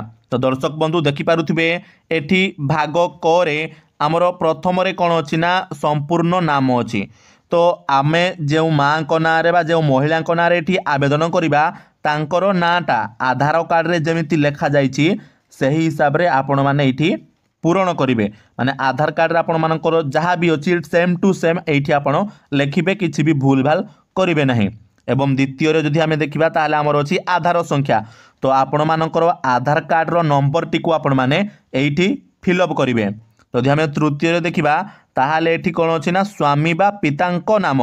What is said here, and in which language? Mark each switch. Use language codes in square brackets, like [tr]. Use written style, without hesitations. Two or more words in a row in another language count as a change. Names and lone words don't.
[or] ତ ଦର୍ଶକ ବନ୍ଧୁ ଦେଖି ପାରୁଥିବେ ଏଠି ଭାଗ କ ରେ ଆମର ପ୍ରଥମ ରେ କଣ ଅଛି ନା ସମ୍ପୂର୍ଣ୍ଣ ନାମ ଅଛି। ତ ଆମେ ଯେ ମାଙ୍କ ନାଁ ରେ ବା ଯେ ମହିଳାଙ୍କ ନାଁ ରେ ଏଠି ଆବେଦନ କରିବା ତାଙ୍କର ନାଁଟା ଆଧାର କାର୍ଡ ରେ ଯେମିତି ଲେଖା ଯାଇଛି ସଠିକ ହିସାବ ରେ ଆପଣ ମାନେ ଏଠି ପୂର୍ଣ୍ଣ କରିବେ। ମାନେ ଆଧାର କାର୍ଡ ରେ ଆପଣ ମାନଙ୍କର ଯାହା ବି ଅଛି [en] same to same [or] ଏଠି ଆପଣ ଲେଖିବେ, କିଛି ବି ଭୁଲ ଭାଲ କରିବେ ନାହିଁ। ଏବଂ ଦ୍ୱିତୀୟ ରେ ଯଦି ଆମେ ଦେଖିବା ତାହେଲେ ଆମର ଅଛି ଆଧାର ସଂଖ୍ୟା। ତ ଆପଣ ମାନଙ୍କର ଆଧାର କାର୍ଡ ର ନମ୍ବର ଟି କୁ ଆପଣ ମାନେ ଏଠି [en] fill up [or] କରିବେ। ତ ଯଦି ଆମେ ତୃତୀୟ ରେ ଦେଖିବା ତାହାହେଲେ ଏଠି କଣ ଅଛି ନା ସ୍ୱାମୀ ବା ପିତାଙ୍କ ନାମ।